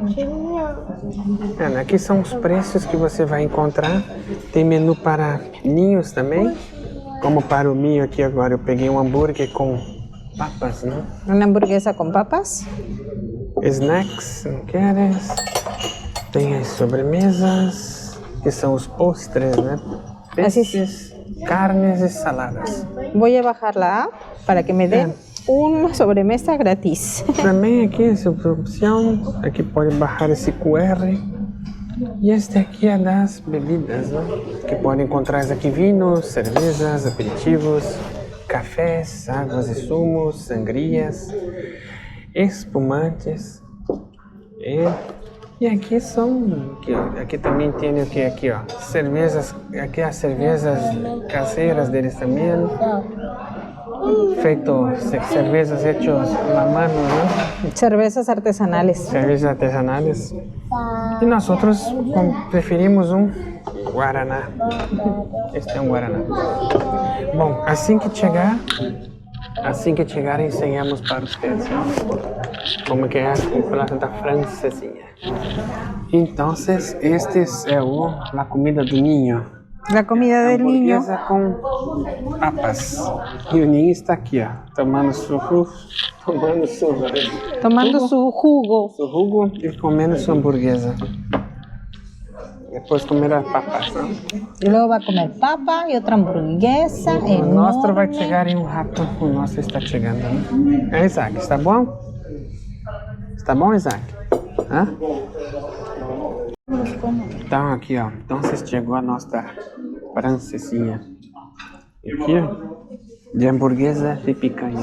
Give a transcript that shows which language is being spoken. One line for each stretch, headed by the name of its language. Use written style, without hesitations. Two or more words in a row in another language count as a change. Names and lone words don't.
Portuguese: Aqui são os preços que você vai encontrar. Tem menu para ninhos também. Como para o meu aqui agora, eu peguei um hambúrguer com papas, né?
Spanish: Una hamburguesa con papas.
Portuguese: Snacks, se não queres. Tem as sobremesas, que são os postres, né? Peixes, carnes e saladas.
Spanish: Voy a bajar la app para que me den una sobremesa gratis.
Portuguese: Também aqui essa opção, aqui pode baixar esse QR. E este aqui é das bebidas, né? Que pode encontrar aqui vinhos, cervejas, aperitivos, cafés, águas e sumos, sangrias, espumantes. E aqui são, aqui também tem o que aqui, ó, cervejas, aqui as cervejas caseiras deles também.
Spanish: Cervezas hechas a mano, ¿no? Cervezas artesanales. Cervezas artesanales.
Portuguese: E nós preferimos um Guaraná. Este é um Guaraná. Bom, assim que chegar, ensinamos para vocês, ¿no? Como que é a plato da francesinha. Então, este é a comida do ninho.
Spanish: La comida del niño. Hamburguesa com papas.
Portuguese: E o ninho está aqui, ó, tomando
Spanish: su jugo
Portuguese: e comendo sua hamburguesa. Depois comer as papas, né?
Spanish: Y luego va a comer papa y otra hamburguesa.
Portuguese: O nosso vai chegar em um rato. O nosso está chegando, né? Isaac, está bom? Está bom, Isaac? Hã? Então aqui, ó, então chegou a nossa francesinha. Aqui, ó, de hamburguesa de picanha.